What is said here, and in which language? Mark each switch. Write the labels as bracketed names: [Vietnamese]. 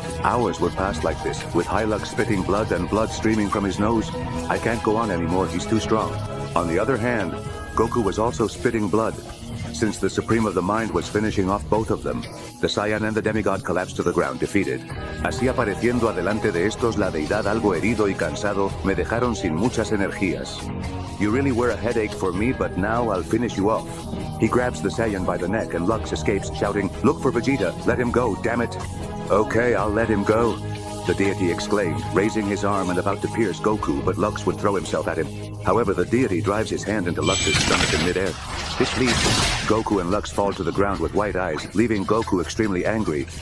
[English] Hours would pass like this, with Hilux spitting blood and blood streaming from his nose. I can't go on anymore, he's too strong. On the other hand, Goku was also spitting blood. Since the Supreme of the Mind was finishing off both of them, the Saiyan and the demigod collapsed to the ground, defeated. [Spanish] Así apareciendo adelante de estos la deidad algo herido y cansado, me dejaron sin muchas energías. [English] You really were a headache for me, but now I'll finish you off. He grabs the Saiyan by the neck and Lux escapes, shouting, "Look for Vegeta, let him go, damn it." Okay, I'll let him go, the deity exclaimed, raising his arm and about to pierce Goku, but Lux would throw himself at him. However, the deity drives his hand into Lux's stomach in midair. This leaves Goku and Lux fall to the ground with white eyes, leaving Goku extremely angry.